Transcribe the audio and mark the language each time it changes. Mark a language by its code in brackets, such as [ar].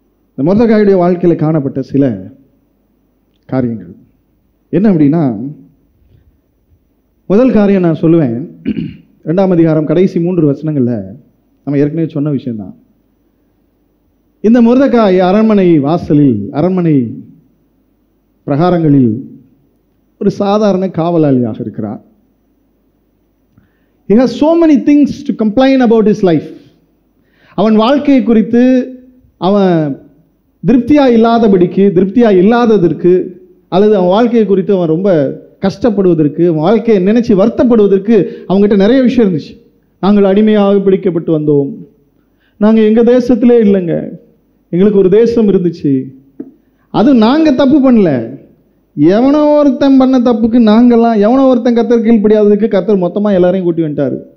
[ta] இந்த மொர்தெகாயுடைய வாழ்க்கையில் காணப்பட்ட சில காரியங்கள் என்ன அப்படின்னா, முதல் காரியம் நான் சொல்லுவேன், 2ஆம் அதிகாரம் கடைசி 3 வசனங்களில் நம்ம ஏற்கனவே சொன்ன விஷயம்தான். இந்த மொர்தெகாய் அரண்மனை வாசலில், அரண்மனை பிரகாரங்களில் ஒரு சாதாரண காவலாளியாக இருக்கிறார். [en] He has so many things to complain about his life. [ta] அவன் வாழ்க்கையை குறித்து அவன் திருப்தியா இல்லாததற்கு அல்லது அவன் வாழ்க்கையை குறித்து அவன் ரொம்ப கஷ்டப்படுவதற்கு, அவன் வாழ்க்கையை நினைச்சு வருத்தப்படுவதற்கு அவங்ககிட்ட நிறைய விஷயம் இருந்துச்சு. நாங்கள் அடிமையாக பிடிக்கப்பட்டு வந்தோம், நாங்கள் எங்கள் தேசத்திலே இல்லைங்க, எங்களுக்கு ஒரு தேசம் இருந்துச்சு, அது நாங்கள் தப்பு பண்ணல, எவனோ ஒருத்தன் பண்ண தப்புக்கு நாங்கள்லாம், எவனோ ஒருத்தன் கர்த்தர் கீழ்ப்படியாததுக்கு கர்த்தர் மொத்தமாக எல்லாரையும் கூட்டி வந்துட்டார்.